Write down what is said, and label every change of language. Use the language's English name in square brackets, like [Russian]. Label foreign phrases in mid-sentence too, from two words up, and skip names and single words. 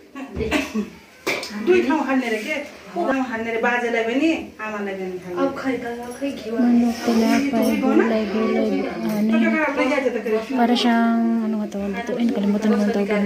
[Nepali] दुई ठाउँ खाने रे के ठाउँ खाने रे बाजेलाई पनि आमालाई पनि खाने अब खै त खै घिउ [Filipino] Manok, tinapay, gulay, ano yun. Para siyang, ano nga tawag dito, kalimutan ko ang tawag.